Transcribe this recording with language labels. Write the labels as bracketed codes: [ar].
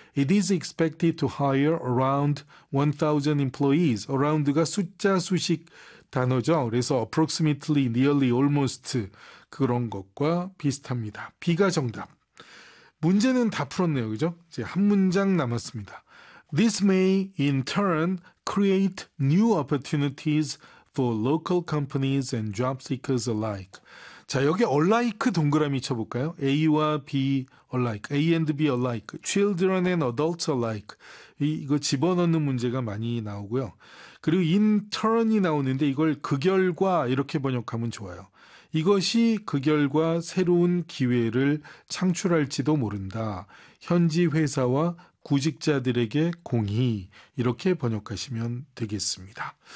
[en] It is expected to hire around 1000 employees. [ko] around가 숫자 수식 단어죠. 그래서 approximately, nearly, almost 그런 것과 비슷합니다. B가 정답. 문제는 다 풀었네요, 그죠? 이제 한 문장 남았습니다. [en] This may in turn create new opportunities for local companies and job seekers alike. [ko] 자, 여기 alike 동그라미 쳐볼까요? [en] A와 B alike, A and B alike, children and adults alike. [ko] 이거 집어넣는 문제가 많이 나오고요. 그리고 in turn이 나오는데 이걸 그 결과 이렇게 번역하면 좋아요. 이것이 그 결과 새로운 기회를 창출할지도 모른다. 현지 회사와 구직자들에게 공히 이렇게 번역하시면 되겠습니다.